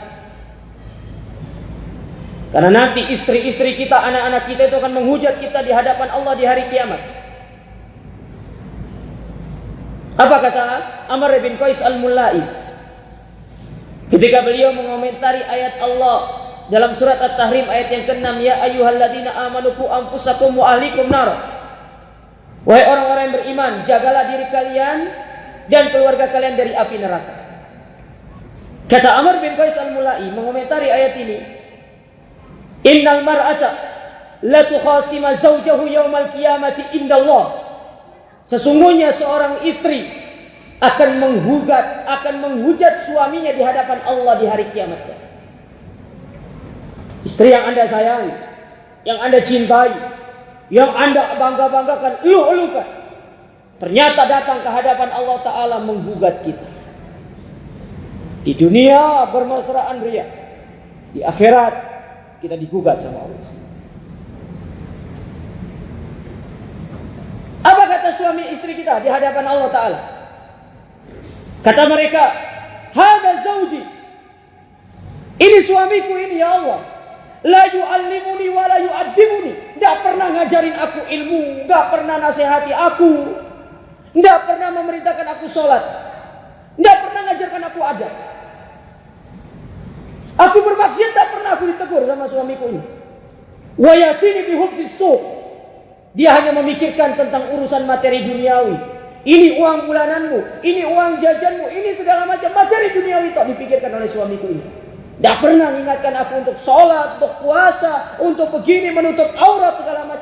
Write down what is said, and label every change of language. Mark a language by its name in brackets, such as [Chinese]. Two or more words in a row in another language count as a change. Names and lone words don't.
[Indonesian] Karena nanti istri-istri kita, anak-anak kita itu akan menghujat kita di hadapan Allah di hari kiamat. Apa kata Amr bin Qais al-Mullai ketika beliau mengomentari ayat Allah dalam surat At-Tahrim ayat yang ke-6, [Arabic] يا أيها الذين آمنوا قوا أنفسكم وأهليكم نار. [Indonesian] Wahai orang-orang yang beriman, jagalah diri kalian dan keluarga kalian dari api neraka. Kata Amr bin Qais al-Mullai mengomentari ayat ini, [Arabic] إن المرأة لا تخاصم زوجها يوم القيامة عند الله. [Indonesian] Sesungguhnya seorang istri akan menghujat suaminya di hadapan Allah di hari kiamat. Istri yang Anda sayangi, yang Anda cintai, yang Anda bangga-banggakan, elu-elukan, ternyata datang ke hadapan Allah Ta'ala menggugat kita. Di dunia bermesraan ria, di akhirat kita digugat sama Allah. Apa kata suami istri kita di hadapan Allah Ta'ala? Kata mereka, [Arabic] هذا زوجي, [Indonesian] ini suamiku ini ya Allah. [Arabic] لا يعلمني ولا يؤدبني. [Indonesian] Tidak pernah ngajarin aku ilmu, tidak pernah nasihati aku, tidak pernah memerintahkan aku sholat, tidak pernah ngajarkan aku adab. Aku maksiat tak pernah aku ditegur sama suamiku ini. [Arabic] ويأتيني بخبز السوق. [Indonesian] Dia hanya memikirkan tentang urusan materi duniawi. Ini uang bulananmu, ini uang jajanmu, ini segala macam materi duniawi tak dipikirkan oleh suamiku ini. Tak pernah mengingatkan aku untuk sholat, untuk puasa, untuk begini menutup aurat segala macam.